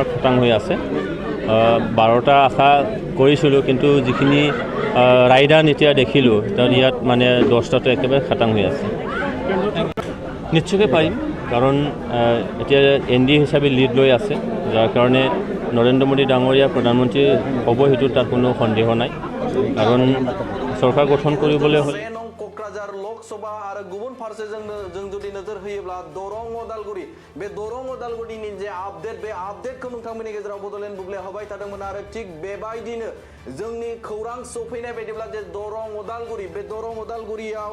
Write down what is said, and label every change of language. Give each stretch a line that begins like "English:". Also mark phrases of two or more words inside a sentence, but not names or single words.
Assamese: খাটাং হৈ আছে 12টা আশা কৰিছিলোঁ কিন্তু যিখিনি ৰায়দান এতিয়া দেখিলোঁ তাৰ ইয়াত মানে 10টাটো একেবাৰে খাটাং হৈ আছে নিশ্চয়কৈ পাৰিম কাৰণ এতিয়া NDA হিচাপে লিড লৈ আছে যাৰ কাৰণে নৰেন্দ্ৰ মোদী ডাঙৰীয়া প্ৰধানমন্ত্ৰী হ'ব সেইটো তাত কোনো সন্দেহ নাই কাৰণ চৰকাৰ গঠন কৰিবলৈ হ'লে
Bodo: क'क्राझार लोकसभा आरो गुबुन फारसे जों जुदि नोजोर होयोब्ला दरं उदालगुरि बे दरं उदालगुरिनि जे आपडेट बे आपडेटखौ नोंथांमोननि गेजेराव बड'लेण्ड बुब्लिया होबाय थादोंमोन आरो थिग बेबायदिनो जोंनि खौरां सफैनाय बायदिब्ला जे दरं उदालगुरियाव